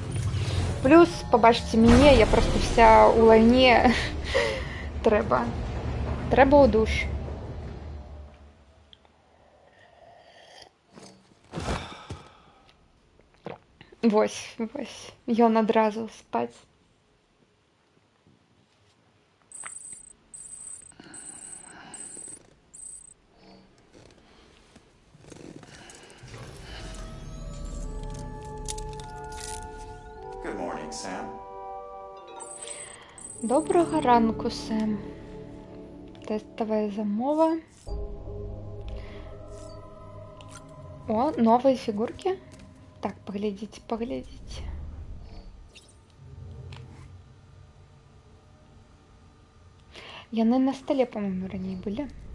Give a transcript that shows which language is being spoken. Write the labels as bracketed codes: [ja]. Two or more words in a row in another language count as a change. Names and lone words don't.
[be] Плюс, пабачце мяне, я проста вся ў лайне. Трэба ў душ. Вось, ён адразу спаць. [en] Good morning, Sam. [be] Добрага ранку, Сэм. Тэставая замова. О, новыя фігуркі. Так, паглядзіце. Яны на столе, по-моему, раней былі.